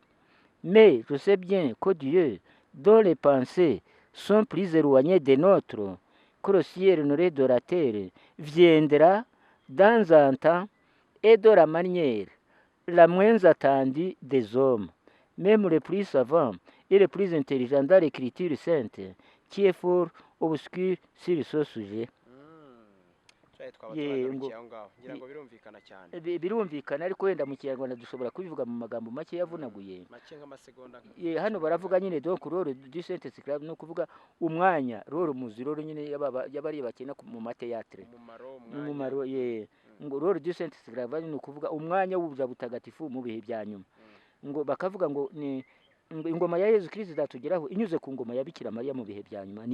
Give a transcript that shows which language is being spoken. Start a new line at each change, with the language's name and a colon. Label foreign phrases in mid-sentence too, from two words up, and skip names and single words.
French: Mais je sais bien que Dieu, dont les pensées sont plus éloignées des nôtres que le ciel n'aurait de la terre, viendra dans un temps et de la manière la moins attendue des hommes, même les plus savants et les plus intelligents dans l'Écriture sainte, qui est fort obscur sur ce sujet.
Kinyarwanda: birumvikana cyane. birumvikana, ariko wenda mu Kinyarwanda dushobora kubivuga mu magambo make yavunaguye. make nk'amasegonda. hano baravuga nyine
French: donc rôle du Saint-Esclave,
Kinyarwanda: no kuvuga umwanya, rôle muzi, rôle nyine y'abari bakina mu mateatre, umumaro ngo
French: rôle du Saint-Esclave
Kinyarwanda: ni ukuvuga umwanya w'ubuja butagatifu mu bihe bya nyuma. ngo bakavuga ngo ni ingoma ya Yezu Kristo izatugeraho inyuze ku ngoma ya Bikira Mariya mu bihe bya nyuma.